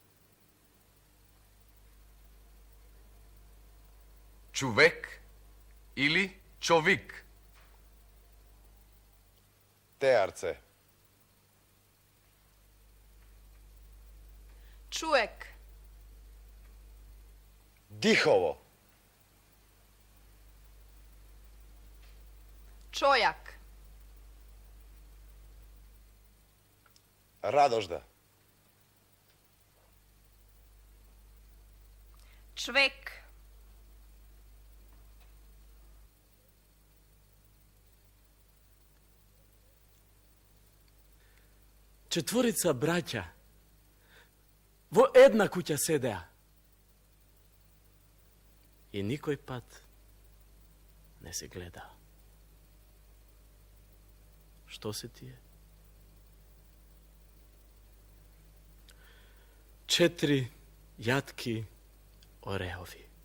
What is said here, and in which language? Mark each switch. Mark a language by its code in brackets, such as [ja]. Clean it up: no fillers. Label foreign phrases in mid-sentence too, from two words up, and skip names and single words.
[mk] Човек или човик. Теарце. Човек. Дихово. Čojak. Радожда. Čvek. Четворица браќа во една куќа седеа. И никој пат не се гледа. Што се тие? 4 јатки орехови.